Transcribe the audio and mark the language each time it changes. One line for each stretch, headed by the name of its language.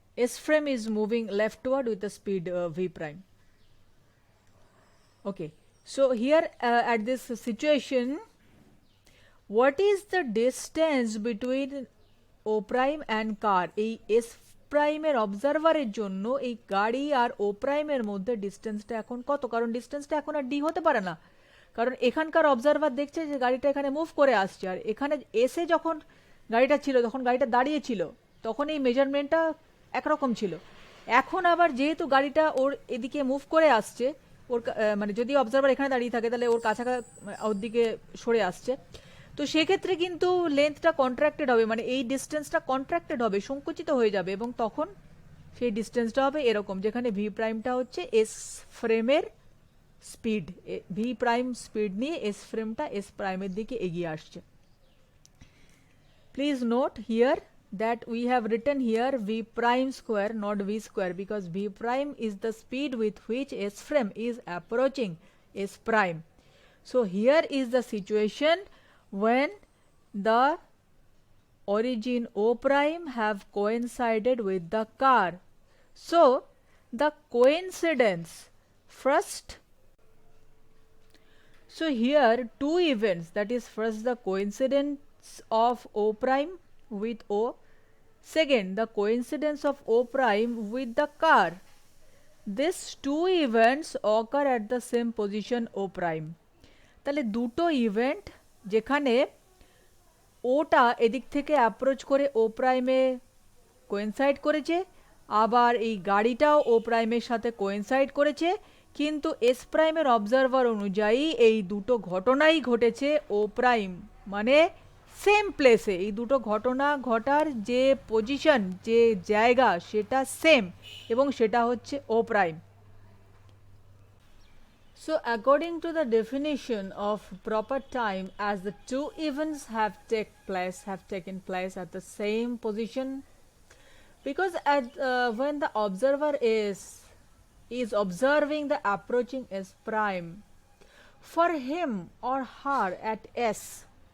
English: S frame is moving leftward with the speed v prime. Okay, so here at this situation, what is the distance between O prime and car?
Bangla: এই S প্রাইমের অবজারভারের জন্য এই গাড়ি আর ও প্রাইমের মধ্যে ডিস্টেন্সটা এখন কত? কারণ ডিস্টেন্সটা এখন আর ডি হতে পারে না, কারণ এখানকার অবজারভার দেখছে যে গাড়িটা এখানে মুভ করে আসছে, আর এখানে এসে যখন গাড়িটা ছিল, যখন গাড়িটা দাঁড়িয়ে ছিল, তখন এই মেজারমেন্টটা একরকম ছিল। এখন আবার যেহেতু গাড়িটা ওর এদিকে মুভ করে আসছে, ওর মানে যদি অবজারভার এখানে দাঁড়িয়ে থাকে তাহলে ওর কাছাকাছি ওর দিকে সরে আসছে, তো সেক্ষেত্রে কিন্তু লেন্থটা কন্ট্রাক্টেড হবে, মানে এই ডিস্টেন্সটা কন্ট্রাক্টেড হবে, সংকুচিত হয়ে যাবে, এবং তখন সেই ডিস্টেন্সটা হবে এরকম, যেখানে ভি প্রাইমটা হচ্ছে এস ফ্রেমের স্পিড, ভি প্রাইম স্পিড নিয়ে এস ফ্রেমটা এস প্রাইমের দিকে এগিয়ে আসছে।
English: Please note here that we have written here v prime square, not v square, because v prime is the speed with which s frame is approaching s prime. So here is the situation when the origin O prime have coincided with the car. So the coincidence first, so here two events, that is first the coincidence of O prime with O, second the coincidence of O prime with the car. These two events occur at the same position O prime.
Bangla: তাহলে দুটো event যেখানে ওটা এদিক থেকে approach করে ও প্রাইমে coincide করেছে, আবার এই গাড়িটাও ও প্রাইমের সাথে কোয়েনসাইড করেছে, কিন্তু এস প্রাইমের অবজারভার অনুযায়ী এই দুটো ঘটনাই ঘটেছে ও প্রাইম মানে সেম প্লেসে। এই দুটো ঘটনা ঘটার যে পজিশন, যে জায়গা, সেটা সেম, এবং সেটা হচ্ছে ও prime.
English: So according to the definition of proper time, as the two events have taken place at the same position, because when the observer is observing the approaching S prime, for him or her at S,